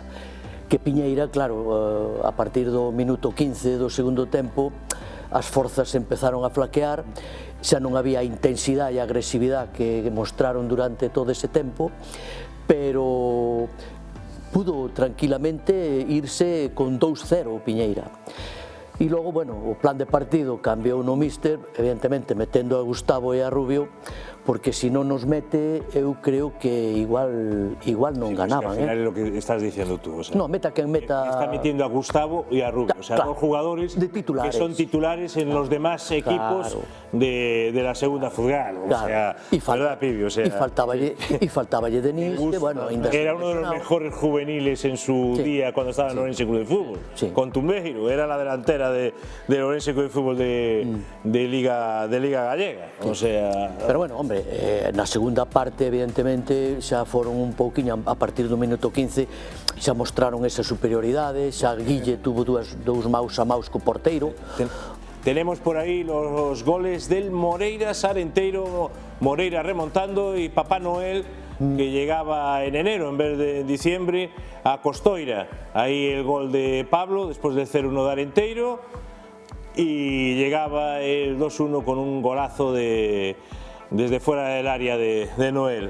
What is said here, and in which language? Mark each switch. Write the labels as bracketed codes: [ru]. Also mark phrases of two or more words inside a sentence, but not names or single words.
[gl] Que Piñeira, claro, a partir do minuto 15 do segundo tempo, as forzas empezaron a flaquear, xa non había a intensidade e a agresividade que mostraron durante todo ese tempo, pero pudo tranquilamente irse con 2-0 o Piñeira. E logo, bueno, o plan de partido cambiou no míster, evidentemente metendo a Gustavo e a Rubio, porque se non nos mete, eu creo que igual non ganaban. [es] Al final es lo que estás diciendo tú. O sea, [gl] No, meta quen meta... [es] Está metiendo a Gustavo y a Rubio, o sea, Claro, dos jugadores de titulares. que son titulares en los demás equipos de la segunda Fútbol. O sea, ¿verdad, Pibi? O sea, [gl] y faltaballe Denis, que bueno, [es] era uno de los mejores juveniles en su día cuando estaba en Orense Club de Fútbol. Sí. Con Tumbeiro, era la delantera de Orense Club de Fútbol de Liga Gallega. O sea, pero bueno, hombre, [gl] na segunda parte, evidentemente, xa foron un pouquiño, a partir do minuto 15, xa mostraron esa superioridade, xa Guille tuvo dous maus a maus co porteiro. [es] Tenemos por ahí los goles del Moreiras, Arenteiro, Moreira remontando y Papá Noel, que llegaba en enero en vez de en diciembre, a Costoira. Ahí el gol de Pablo después del 0-1 de Arenteiro y llegaba el 2-1 con un golazo desde fuera del área de Noel.